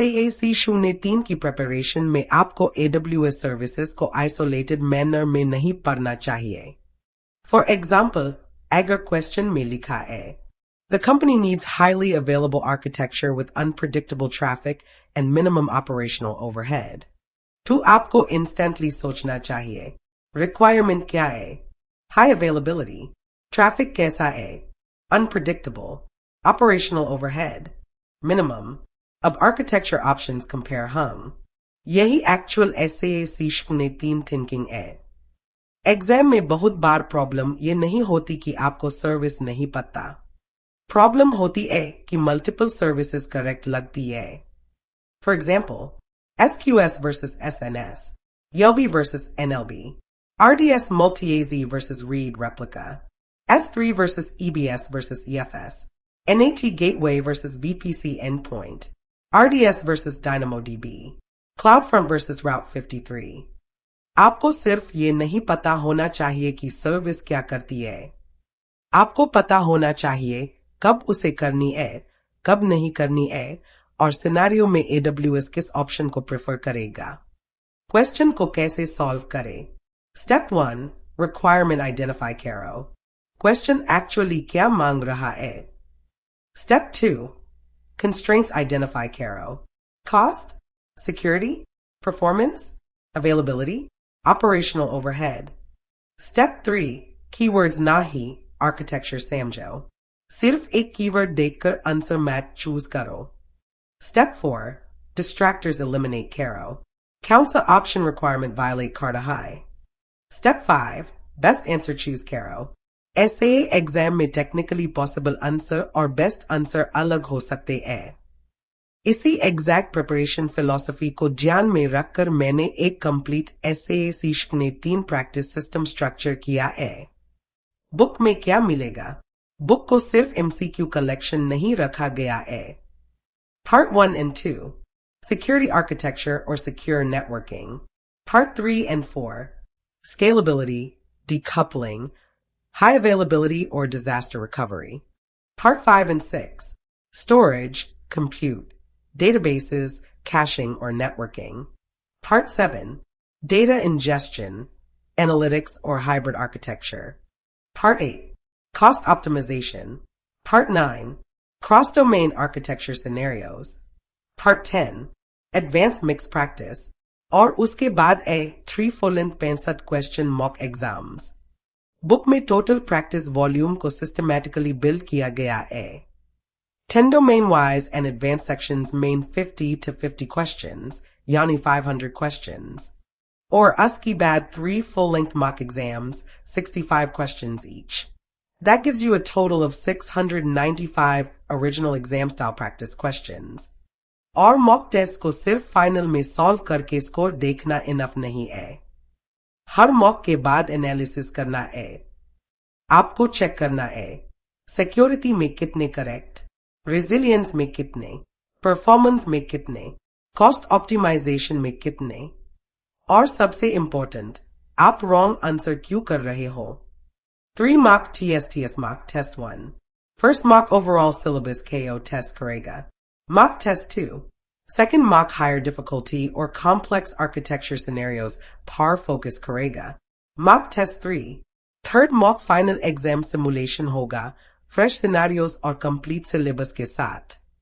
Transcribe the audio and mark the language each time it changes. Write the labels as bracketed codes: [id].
[hi] SAA-C03 की preparation में आपको AWS services को isolated manner में नहीं पढ़ना चाहिए. [en] For example, [hi] agar question में लिखा है. [en] The company needs highly available architecture with unpredictable traffic and minimum operational overhead. [hi] तो आपको instantly सोचना चाहिए. Requirement क्या है? High availability. Traffic कैसा है? [en] Unpredictable. Operational overhead. Minimum. [hi] अब architecture options compare हम. यही actual SAA-C03 thinking है. Exam में बहुत बार problem ये नहीं होती कि आपको service नहीं पता. Problem होती है कि multiple services correct लगती है. [en] For example, SQS versus SNS, YLB versus NLB, RDS multi-AZ versus read replica, S3 versus EBS versus EFS, NAT gateway versus VPC endpoint, RDS versus DynamoDB, CloudFront versus Route 53. [hi] आपको सिर्फ ये नहीं पता होना चाहिए कि सर्विस क्या करती है. आपको पता होना चाहिए कब उसे करनी है, कब नहीं करनी है, और सिनेरियो में AWS किस ऑप्शन को प्रेफर करेगा. क्वेश्चन को कैसे सॉल्व करें. [en] Step 1, Requirement Identify करो. [hi] क्वेश्चन एक्चुअली क्या मांग रहा है. [en] Step 2, Constraints Identify करो. Cost, Security, Performance, Availability, Operational Overhead. Step 3, Keywords नहीं, Architecture समझो. [hi] सिर्फ एक कीवर्ड देखकर आंसर मैच चूज करो. [en] Step 4, Distractors eliminate करो. [hi] कौन सा option requirement violate करता है. [en] Step 5. Best answer choose करो. [hi] SAA एग्जाम में टेक्निकली पॉसिबल आंसर और बेस्ट आंसर अलग हो सकते हैं. इसी एग्जैक्ट प्रिपरेशन फिलॉसफी को ध्यान में रखकर मैंने एक complete SAA-C03 practice system structure किया है. बुक में क्या मिलेगा? बुक को सिर्फ MCQ कलेक्शन नहीं रखा गया है. [en] Part 1 and 2. Security Architecture or Secure Networking. Part 3 and 4. Scalability, Decoupling, High Availability or Disaster Recovery. Part 5 and 6. Storage, Compute, Databases, Caching or Networking. Part 7. Data Ingestion, Analytics or Hybrid Architecture. Part 8. Cost Optimization. Part 9. Cross-Domain Architecture Scenarios. Part 10. Advanced Mixed Practice. [hi] और उसके बाद [en] 3 full-length 65 question mock exams. [hi] Book में total practice volume को systematically build किया गया है. [en] 10 domain wise and advanced sections main 50 to 50 questions, yani 500 questions. Or [hi] उसके बाद [en] 3 full-length mock exams, 65 questions each. That gives you a total of 695 original exam-style practice questions. [hi] और mock test को सिर्फ final में solve करके स्कोर देखना enough नहीं है. हर मॉक के बाद एनालिसिस करना है. आपको चेक करना है सिक्योरिटी में कितने करेक्ट, रेजिलियंस में कितने, परफॉर्मेंस में कितने, कॉस्ट ऑप्टिमाइजेशन में कितने, और सबसे इंपॉर्टेंट, आप रॉन्ग आंसर क्यों कर रहे हो. [en] 3 mock TSTS mock test 1. First mock overall syllabus KO [hi] test करेगा. [en] Mock test 2. Second mock higher difficulty or complex architecture scenarios par [hi] focus करेगा. [en] Mock test 3. Third mock final exam simulation [hi] होगा, fresh scenarios और complete syllabus के साथ.